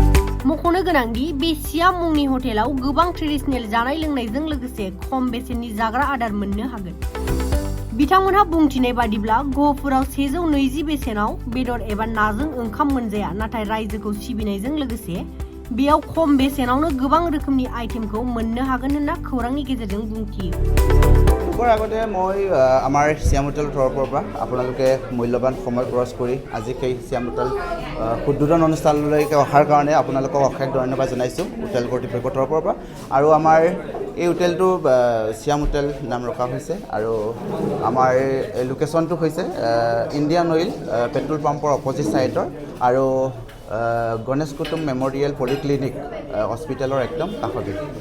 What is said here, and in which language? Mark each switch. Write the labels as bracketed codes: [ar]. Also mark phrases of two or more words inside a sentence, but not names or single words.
[brx] मख'नो गोनांदि बे सियाम मुंनि हटेलाव गोबां ट्रेडिशनेल जानाय लोंनायजों लोगोसे खम बेसेननि जाग्रा आदार मोननो हागोन। बिथांमोनहा बुंथिनाय बादिब्ला गहपुराव 120 बेसेनाव बेदर एबा नाजों ओंखाम मोनजाया, नाथाय रायजोखौ सिबिनायजों लोगोसे बेयाव खम बेसेनावनो गोबां रोखोमनि आइटेमखौ मोननो हागोन होनना खौरांनि गेजेरजों बुंथियो। [as] উপৰ আগতে মই আমাৰ সিয়াম হোটেলৰ তৰফৰ পৰা আপোনালোকে মূল্যৱান সময় খৰচ কৰি আজি সেই সিয়াম হোটেল উদ্বোধন অনুষ্ঠানলৈকে অহাৰ কাৰণে আপোনালোকক অশেষ ধন্যবাদ জনাইছোঁ হোটেল কৰ্তৃপক্ষৰ তৰফৰ পৰা। আৰু আমাৰ এই হোটেলটো সিয়াম হোটেল নাম ৰখা হৈছে আৰু আমাৰ লোকেশ্যনটো হৈছে ইণ্ডিয়ান অইল [en] petrol pump opposite side [as] আৰু গণেশ কুটুম মেমৰিয়েল পলিক্লিনিক হস্পিটেলৰ একদম কাষতে।